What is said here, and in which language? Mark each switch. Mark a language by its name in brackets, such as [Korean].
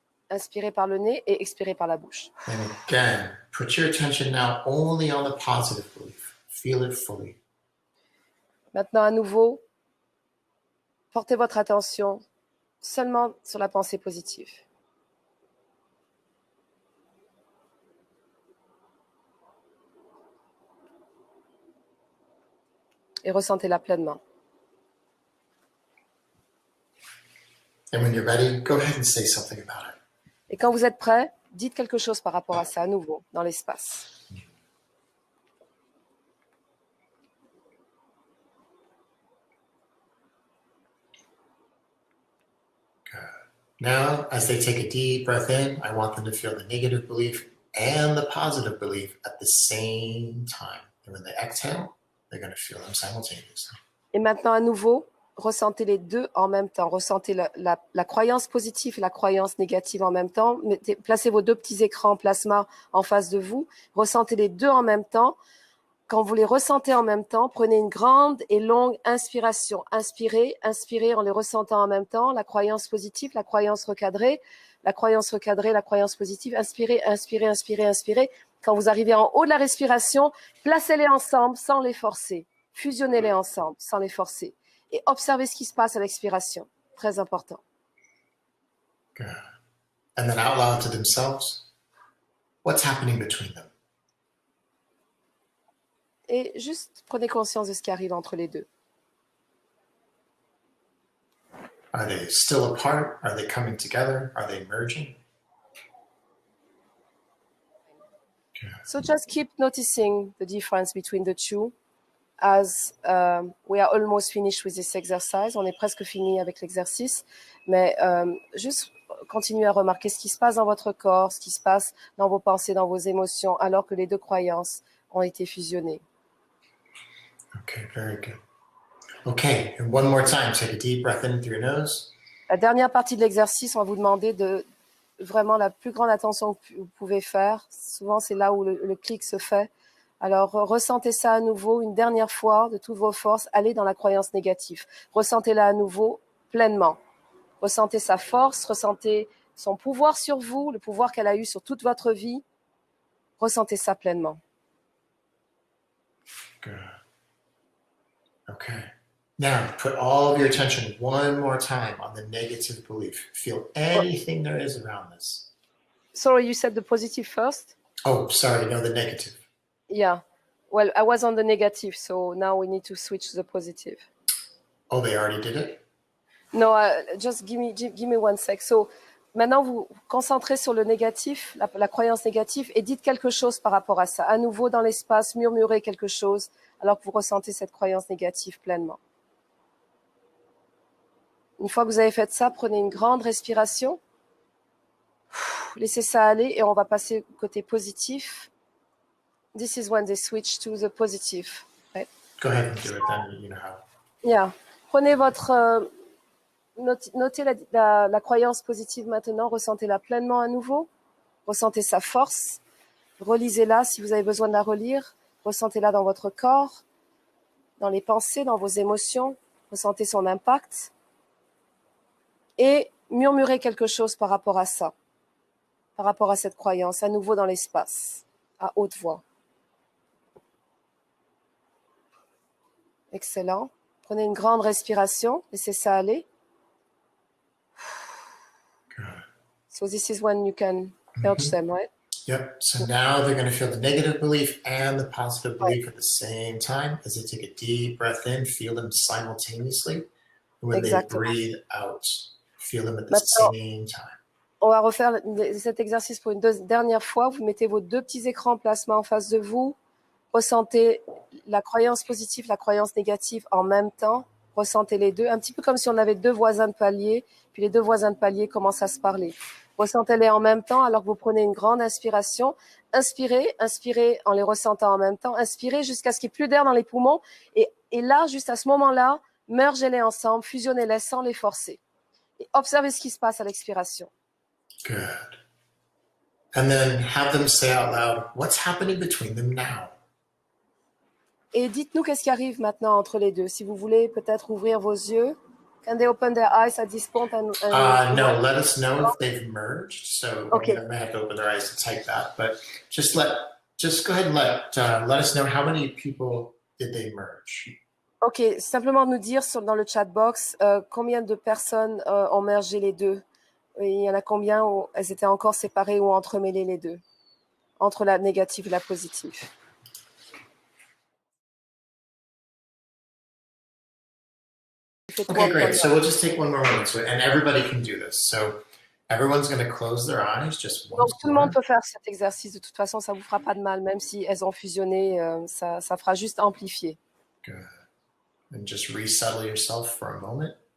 [French] Inspirez par le nez et expirez par la bouche. [English] And again, put your attention now only on the positive belief. Feel it fully. [French] Maintenant, à nouveau, portez votre attention seulement sur la pensée positive. Et ressentez-la pleinement. [English] And when you're ready, go ahead and say something about it. [French] Et quand vous êtes prêt, dites quelque chose par rapport à ça à nouveau, dans l'espace. [English] Good. Now, as they take a deep breath in, I want them to feel the negative belief and the positive belief at the same time. And when they exhale, they're going to feel them simultaneously. [French] Et maintenant, à nouveau, ressentez les deux en même temps. Ressentez la croyance positive et la croyance négative en même temps. Placez vos deux petits écrans plasma en face de vous. Ressentez les deux en même temps. Quand vous les ressentez en même temps, prenez une grande et longue inspiration. Inspirez, inspirez en les ressentant en même temps. La croyance positive, la croyance recadrée, la croyance recadrée, la croyance positive. Inspirez, inspirez, inspirez, inspirez. Quand vous arrivez en haut de la respiration, placez-les ensemble sans les forcer. Fusionnez-les ensemble sans les forcer. Et observez ce qui se passe à l'expiration. Très important. [English] Good. And then out loud to themselves, what's happening between them? [French] Et juste prenez conscience de ce qui arrive entre les deux. [English] Are they still apart? Are they coming together? Are they merging? Good. So just keep noticing the difference between the two as we are almost finished with this exercise. [French] On est presque fini avec l'exercice, mais juste continuez à remarquer ce qui se passe dans votre corps, ce qui se passe dans vos pensées, dans vos émotions, alors que les deux croyances ont été fusionnées. [English] Okay, very good. Okay, and one more time, take a deep breath in through your nose. [French] La dernière partie de l'exercice, on va vous demander de vraiment la plus grande attention que vous pouvez faire. Souvent, c'est là où le clic se fait. Alors, ressentez ça à nouveau une dernière fois de toutes vos forces. Allez dans la croyance négative. Ressentez-la à nouveau pleinement. Ressentez sa force, ressentez son pouvoir sur vous, le pouvoir qu'elle a eu sur toute votre vie. Ressentez ça pleinement. [English] Good. Okay. Now, put all of your attention one more time on the negative belief. Feel anything there is around this. Sorry, you said the positive first? Oh, sorry, no, the negative. Yeah. Well, I was on the negative, so now we need to switch to the positive. Oh, they already did it? No, just give me one sec. [French] So, maintenant, vous vous concentrez sur le négatif, la croyance négative, et dites quelque chose par rapport à ça. À nouveau, dans l'espace, murmurez quelque chose, alors que vous ressentez cette croyance négative pleinement. Une fois que vous avez fait ça, prenez une grande respiration. Laissez ça aller, et on va passer au côté positif. [English] This is when they switch to the positive. Right? Go ahead and do it then, you know how. Yeah. [French] Prenez votre... notez la croyance positive maintenant, ressentez-la pleinement à nouveau, ressentez sa force, relisez-la si vous avez besoin de la relire, ressentez-la dans votre corps, dans les pensées, dans vos émotions, ressentez son impact et murmurez quelque chose par rapport à ça. par rapport à cette croyance, à nouveau dans l'espace, à haute voix. Excellent. Prenez une grande respiration, laissez ça aller. [English] Good. So this is when you can merge them, right? Yep. So now they're going to feel the negative belief and the positive belief at the same time as they take a deep breath in, feel them simultaneously. And when [French] Exactement. [English] they breathe out, feel them at the [French] Maintenant, [English] same time. [French] on va refaire cet exercice pour une dernière fois. Vous mettez vos deux petits écrans plasma en face de vous. Ressentez la croyance positive, la croyance négative en même temps. Ressentez les deux, un petit peu comme si on avait deux voisins de palier, puis les deux voisins de palier commencent à se parler. Ressentez-les en même temps alors que vous prenez une grande inspiration. Inspirez, inspirez en les ressentant en même temps. Inspirez jusqu'à ce qu'il n'y ait plus d'air dans les poumons. Et là, juste à ce moment-là, mergez-les ensemble, fusionnez-les sans les forcer. Et observez ce qui se passe à l'expiration. [English] Good. And then have them say out loud, what's happening between them now? [French] Et dites-nous qu'est-ce qui arrive maintenant entre les deux. Si vous voulez peut-être ouvrir vos yeux. [English] Can they open their eyes at this point? No, let us know if they've merged. So Okay. they may have to open their eyes to type that, but just go ahead and let us know how many people did they merge. [French] Ok, simplement nous dire dans le chat box combien de personnes ont mergé les deux. Il y en a combien où elles étaient encore séparées ou entremêlées les deux, entre la négative et la positive. [English] Okay, great. So we'll just take one more moment. And everybody can do this. So everyone's going to close their eyes just once [French] Donc tout le [English] more. [French] monde peut faire cet exercice. De toute façon, ça vous fera pas de mal, même si elles ont fusionné, ça fera juste amplifier. [English] Good. And just resettle yourself for a moment.